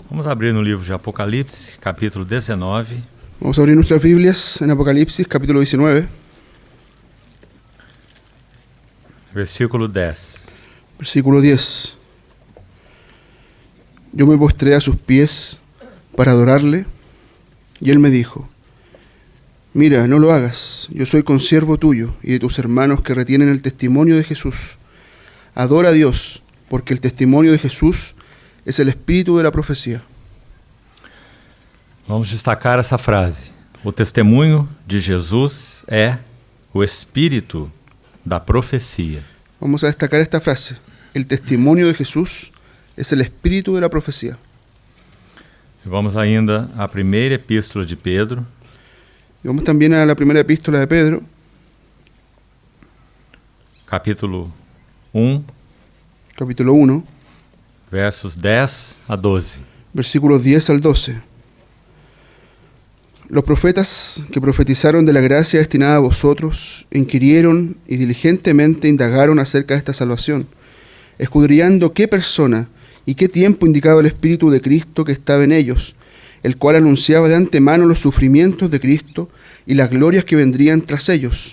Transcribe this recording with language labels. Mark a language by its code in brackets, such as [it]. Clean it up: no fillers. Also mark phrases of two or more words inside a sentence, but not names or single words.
[pt] Vamos abrir no livro de Apocalipse, capítulo 19. [es] Vamos a abrir nuestras Biblias en Apocalipsis, capítulo 19, [pt] Versículo 10. [es] versículo 10. Yo me postré a sus pies para adorarle, y él me dijo: Mira, no lo hagas, yo soy consiervo tuyo y de tus hermanos que retienen el testimonio de Jesús. Adora a Dios, porque el testimonio de Jesús es el espíritu de la profecía. [pt] Vamos destacar essa frase. O testemunho de Jesus é o espírito da profecia. [es] Vamos a destacar esta frase. El testimonio de Jesús es el espíritu de la profecía. [pt] E vamos ainda à primeira epístola de Pedro, [es] Y vamos también a la primera epístola de Pedro, [pt] capítulo 1, [es] capítulo 1, [pt] versos 10 a 12. [es] versículos 10 al 12. Los profetas que profetizaron de la gracia destinada a vosotros inquirieron y diligentemente indagaron acerca de esta salvación, escudriñando qué persona y qué tiempo indicaba el Espíritu de Cristo que estaba en ellos, el cual anunciaba de antemano los sufrimientos de Cristo y las glorias que vendrían tras ellos.